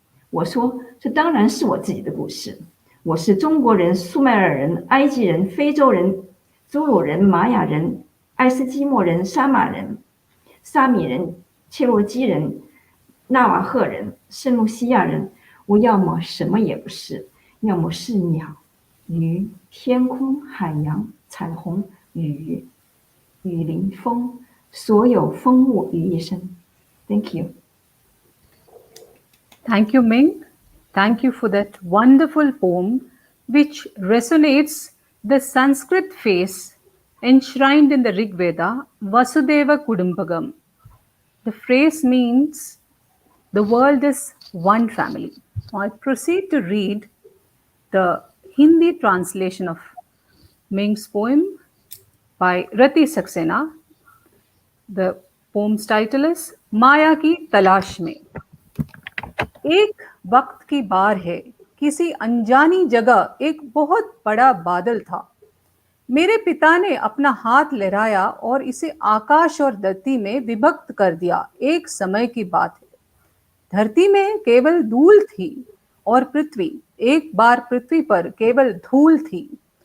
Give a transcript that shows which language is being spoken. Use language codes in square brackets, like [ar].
[zh] 我说，这当然是我自己的故事。我是中国人、苏美尔人、埃及人、非洲人、祖鲁人、玛雅人、爱斯基摩人、沙马人、沙米人、切罗基人、纳瓦赫人、圣露西亚人。我要么什么也不是，要么是鸟、鱼、天空、海洋、彩虹、雨、雨林、风，所有风物于一身。 [en] Thank you. Thank you, Ming. Thank you for that wonderful poem, which resonates the Sanskrit phrase enshrined in the Rig Veda, Vasudeva Kudumbagam. The phrase means the world is one family. I proceed to read the Hindi translation of Ming's poem by Rati Saxena. The poem's title is [hi] माया की तलाश में। एक वक्त की बार है, किसी अनजानी जगह एक बहुत बड़ा बादल था। मेरे पिता ने अपना हाथ लहराया और इसे आकाश और धरती में विभक्त कर दिया। एक समय की बात है, धरती में केवल धूल थी और पृथ्वी, एक बार पृथ्वी पर केवल धूल थी।